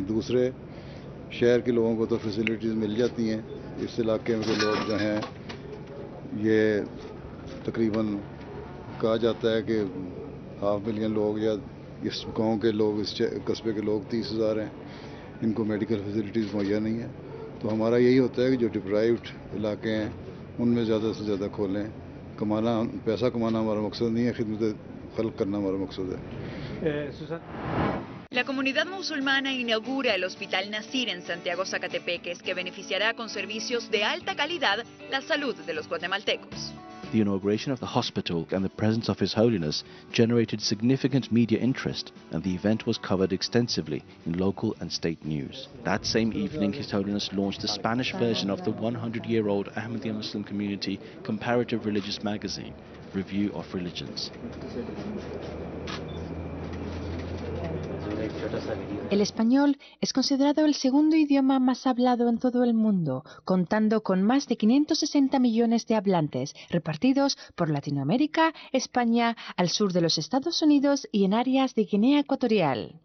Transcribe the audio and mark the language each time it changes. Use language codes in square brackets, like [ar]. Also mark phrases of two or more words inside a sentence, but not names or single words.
[ur] دوسرے، شہر کے لوگوں کو تو فیسلیٹیز مل جاتی ہیں، اس علاقے میں لوگ جو ہیں، یہ تقریباً کہا جاتا ہے کہ 500,000 ملین لوگ یا اس گاؤں کے لوگ، اس قصبے کے لوگ 30,000 ہیں، انکو [en] medical facilities [ur] مہیا نہیں ہے. تو ہمارا یہی ہوتا ہے کہ جو ڈیپرائیوڈ علاقے ہیں انمیں زیادہ سے زیادہ کھولیں. پیسہ کمانا ہمارا مقصد نہیں ہے، خدمت خلق کرنا ہمارا مقصد ہے. [es] La comunidad musulmana inaugura el Hospital Nasir en Santiago Zacatepeques, que beneficiará con servicios de alta calidad la salud de los guatemaltecos. [en] The inauguration of the hospital and the presence of His Holiness generated significant media interest, and the event was covered extensively in local and state news. That same evening, His Holiness launched the Spanish version of the 100-year-old Ahmadiyya Muslim community comparative religious magazine, Review of Religions. [es] El español es considerado el segundo idioma más hablado en todo el mundo, contando con más de 560 millones de hablantes repartidos por Latinoamérica, España, al sur de los Estados Unidos y en áreas de Guinea Ecuatorial.